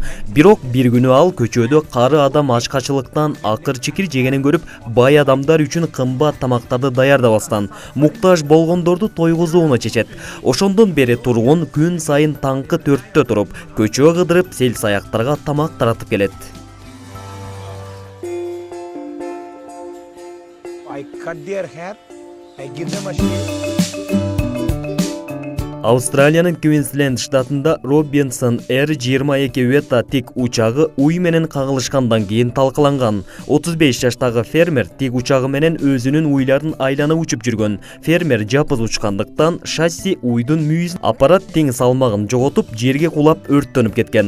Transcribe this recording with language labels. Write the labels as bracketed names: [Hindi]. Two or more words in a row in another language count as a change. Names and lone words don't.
[Kyrgyz] Бирок бир күнү ал көчөдө кары адам ачкачылыктан акыр-чикир жегенин көрүп, бай адамдар үчүн кымбат тамактарды даярдабастан, муктаж болгондорду тойгузууну чечет. Ошондон бери тургун күн сайын таңкы 4-тө туруп, көчө кыдырып сел саяктарга тамак таратып келет. [English] I cut their hair, I give them a shave. [Kyrgyz] Австралиянын Квинсленд штатында Робинсон R-22 Weta тик учагы уй менен кагылышкандан кийин талкаланган. 35 жаштагы фермер тик учагы менен өзүнүн уйларын айланып учуп жүргөн. Фермер жапыз учкандыктан шасси уйдун мүйүзүн аппарат тең салмагын жоготуп, жерге кулап өрттөнүп кеткен.